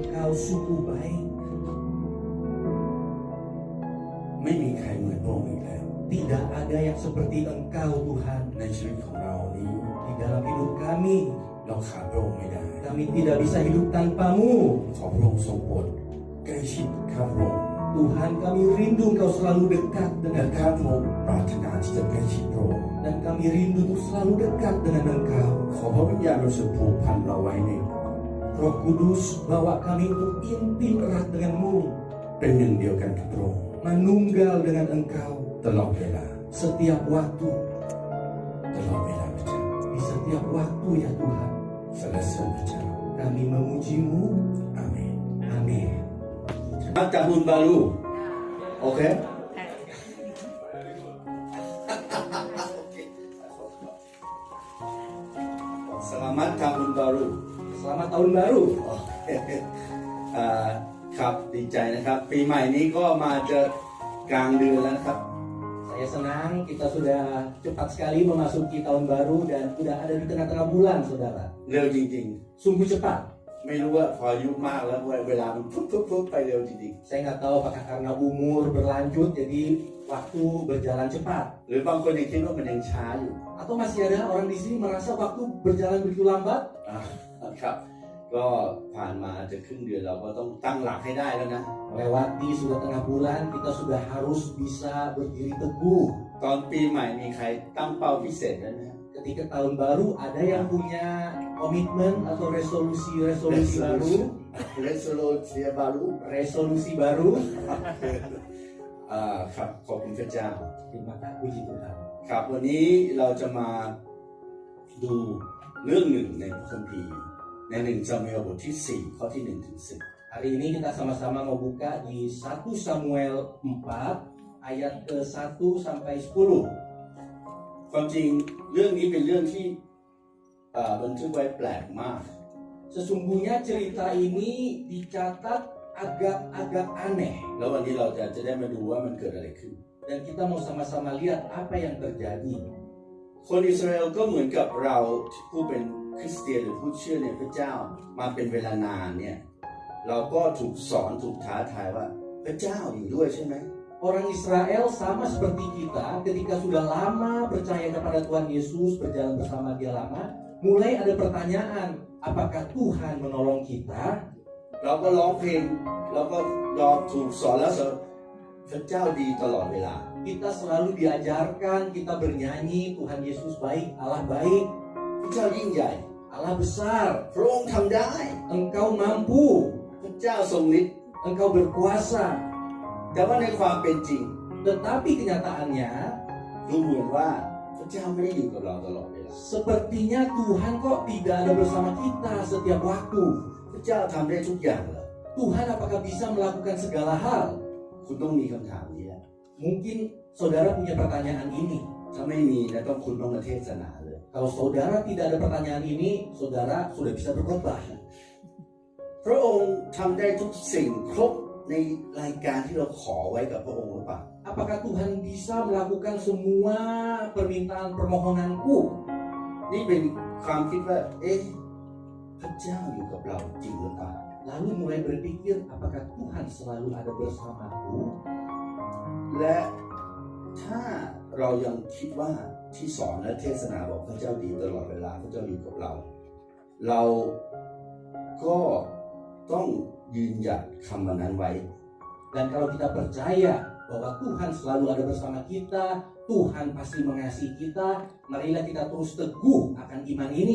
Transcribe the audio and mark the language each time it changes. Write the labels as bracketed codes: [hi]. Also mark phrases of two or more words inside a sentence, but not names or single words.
[id] sungguh baik. [th] ไม่มีใครเหมือนพระองค์อีกแล้ว [id] Tidak ada yang seperti Engkau Tuhan. [th] ในชีวิตของเรานี้ [id] Di dalam hidup kami, [th] เราขาดพระองค์ไม่ได้ [id] kami tidak bisa hidup tanpa-Mu. [th] ขอพระองค์ทรงโปรดใกล้ชิดข้าพระองค์ [id] Tuhan, kami rindu Engkau selalu dekat [th] และ [id] dengan [th] ข้าพ [id] kami. [th] ระองค์ปรารถนาที่จะใกล้ชิดพระองค์ [id] Dan kami rindu untuk selalu dekat dengan Engkau. [th] ขอพระวิญญาณบริสุทธิ์ผูกพันเราไว้ใน [id] Roh Kudus, bawa kami untuk intim erat dengan-Mu, [th] เป็นหนึ่งเดียวกันกับพระองค์ [id] menunggal dengan Engkau [th] ตลอดเวลา [id] setiap waktu, [th] ตลอดเวลาพระเจ้า [id] di setiap waktu ya Tuhan. [th] สรรเสริญพระเจ้า [id] Kami memuji-Mu. [th] อาเมน [id] Amin. Tahun baru, oke? Selamat tahun baru. Selamat tahun baru. [th] ครับดีใจนะครับ ปีใหม่นี้ก็มาจะกลางเดือนแล้วนะครับ [id] Saya senang kita sudah cepat sekali memasuki tahun baru dan sudah ada di tengah-tengah bulan, saudara. [th] เร็วจริง [id] Sungguh cepat. [th] ๆ ไม่รู้ว่าพออายุมากแล้วเวลามันปุ๊บไปเร็วจริง [id] Saya nggak tahu apakah karena umur berlanjut jadi waktu berjalan cepat. [th] ๆ หรือบางคนยังคิดว่ามันยังช้าอยู่ [id] Atau masih ada orang di sini merasa waktu berjalan begitu lambat? [th] ครับ ก็ผ่านมาจะครึ่งเดือนเราก็ต้องตั้งหลักให้ได้แล้วนะ [id] Melewati sudah tengah bulan, kita sudah harus bisa berdiri teguh. [th] ตอนปีใหม่มีใครตั้งเป้าพิเศษแล้วนะ [id] Ketika tahun baru, ada yang punya komitmen atau resolusi baru? resolusi baru Resolusi baru? [th] ครับขอบคุณพระเจ้า [id] Terima kasih puji Tuhan. [th] ครับวันนี้เราจะมาดูเรื่องหนึ่งในพระคัมภีร์ใน1 Samuel บทที่ 4 ข้อที่ 1 ถึง 10 [id] Hari ini kita sama-sama mau buka di 1 Samuel 4 ayat ke-1 sampai 10. [th] ความจริงเรื่องนี้เป็นเรื่องที่บันทึกไว้แปลกมาก [id] Sesungguhnya cerita ini dicatat agak aneh. [th] แล้ววันนี้เราจะได้มาดูว่ามันเกิดอะไรขึ้น [id] Dan kita mau sama-sama lihat apa yang terjadi. [th] คนอิสราเอลก็เหมือนกับเราผู้เป็นคริสเตียนหรือผู้เชื่อในพระเจ้ามาเป็นเวลานานเนี่ยเราก็ถูกสอนถูกท้าทายว่าพระเจ้าอยู่ด้วยใช่ไหม [id] Orang Israel sama seperti kita ketika sudah lama percaya kepada Tuhan Yesus, berjalan bersama Dia lama, mulai ada pertanyaan, apakah Tuhan menolong kita? [th] เราก็ร้องเพลงเราก็รอถูกสอนแล้วพระเจ้าดีตลอดเวลา [id] Kita selalu diajarkan, kita bernyanyi, Tuhan Yesus baik, Allah baik, [th] พระเจ้ายิ่งใหญ่ [id] Allah besar, [th] พระองค์ทำได้ [id] Engkau mampu, [th] พระเจ้าทรงฤทธิ์ [id] Engkau berkuasa. [th] แต่ว่าในความเป็นจริง [id] Tetapi kenyataannya, [th] ดูเหมือนว่าพระเจ้าไม่ได้อยู่กับเราตลอดเวลา [id] sepertinya Tuhan kok tidak ada bersama kita setiap waktu. [th] พระเจ้าทำได้ทุกอย่างเหรอ [id] Tuhan apakah bisa melakukan segala hal? [th] คุณต้องมีคำถามนี้แหละ [id] Mungkin saudara punya pertanyaan ini. [th] ถ้าไม่มีนะต้องคุณต้องมาเทศนาเลย [id] Kalau saudara tidak ada pertanyaan ini, saudara sudah bisa berkhotbah. [th] พระองค์ทำได้ทุกสิ่งครบในรายการที่เราขอไว้กับพระองค์หรือเปล่า [id] Apakah Tuhan bisa melakukan semua permintaan permohonanku? [th] นี่เป็นความคิดว่าพระเจ้าอยู่กับเราจริงหรือเปล่า [id] Lalu mulai berpikir, apakah Tuhan selalu ada bersamaku? [th] และถ้าเรายังคิดว่าที่สอนและเทศนาบอกพระเจ้าดีตลอดเวลาพระเจ้าอยู่กับเรา เราก็ต้องยืนหยัดคำนั้นไว้ [id] Dan kalau kita percaya bahwa Tuhan selalu ada bersama kita, Tuhan pasti mengasihi kita, marilah kita terus teguh akan iman ini.